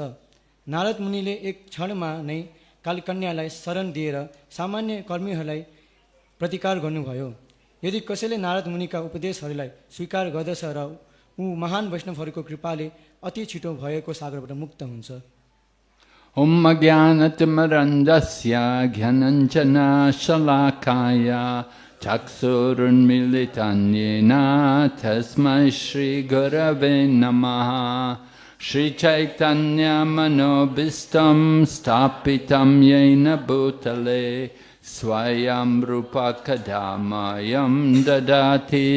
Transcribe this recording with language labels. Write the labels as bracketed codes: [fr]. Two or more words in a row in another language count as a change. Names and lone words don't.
[ne] नारद मुनिले एक क्षणमा नै कालकन्यालाई शरण दिएर सामान्य कर्मीहरूलाई प्रतिकार गर्नुभयो। यदि कसैले नारद मुनिका उपदेशहरूलाई स्वीकार गर्दछ र ऊ महान वैष्णवहरूको कृपाले अति छिटो भएको सागरबाट मुक्त हुन्छ। [sa] ॐ ज्ञानतिमिरान्धस्य ज्ञानाञ्जन शलाकया चक्षुरुन्मीलितंयेन तस्मै श्री गुरवे नमः श्री चैतन्य मनोऽभीष्टं स्थापितं येन भूतले स्वयं रूप कदामह्यं ददाति